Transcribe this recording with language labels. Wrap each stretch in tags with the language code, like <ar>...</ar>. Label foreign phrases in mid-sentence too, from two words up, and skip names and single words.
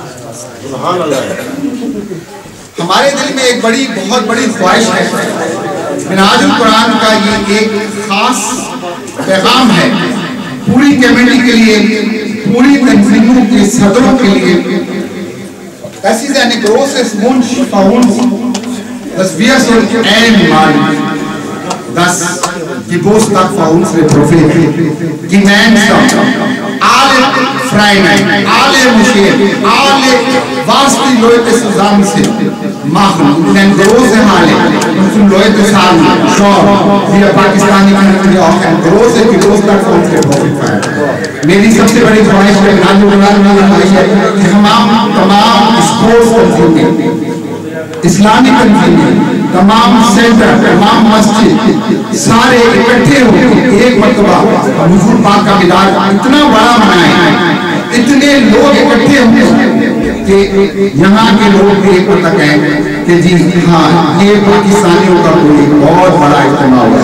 <ur>ہمارے دل میں ایک بہت بڑی خواہش ہے. منہاج القرآن کا یہ ایک خاص پیغام ہے پوری کمیونٹی کے لیے، پوری تنظیموں کے صدروں کے لیے.</ur> <de>ایسی eine großes Wunsch bei uns, dass wir so einmal das Geburtstag von unserem Propheten gemeinsam alle Freien, alle Moscheen, alle, was die Leute zusammen sind, machen in eine große Halle und zum Leute sagen, schau, wir Pakistani können ja auch ein großes Geburtstag von unserem Propheten feiern.</de> <ur>میری سب سے بڑی خواہش ہے کہ تمام اسپورٹس تنظیمیں، اسلامی تنظیمیں، تمام سینٹر، تمام مسجد سارے اکٹھے ہو کے ایک مرتبہ حضور پاک کا میلاد اتنا بڑا منائیں، اتنے لوگ اکٹھے ہوں کہ یہاں کے لوگ بھی ایک مرتبہ کہیں کہ جی ہاں یہ پاکستانیوں کا کوئی بہت بڑا اجتماع ہوا.</ur>